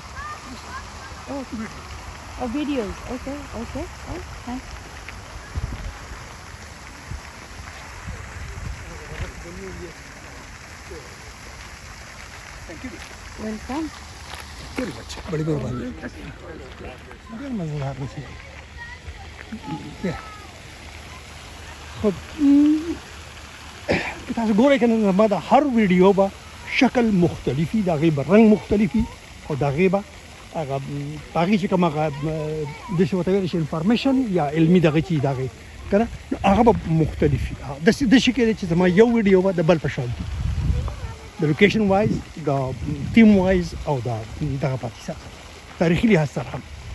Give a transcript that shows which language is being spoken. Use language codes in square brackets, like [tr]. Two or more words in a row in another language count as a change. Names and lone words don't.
[en] Oh, videos. Okay. Oh, nice. Thank you. Welcome. Very much. [ur] بڑی مہربانی [ps] ډېر مزدار دی خو تاسو ګورئ کنه زما د هر ویډیو به شکل مختلفي د هغې به رنګ مختلفي او د هغې به هغه هغې چې کوم هغه داسې ورته ویلی شي انفارمیشن یا علمي دغه چې د هغې که نه نو هغه به مختلفي داسې کېدی چې زما یو ویډیو به د بل په شان د لوکیشن وایز د تیم وایز او د دغه پاتې سره تاریخي لحاظ سره هم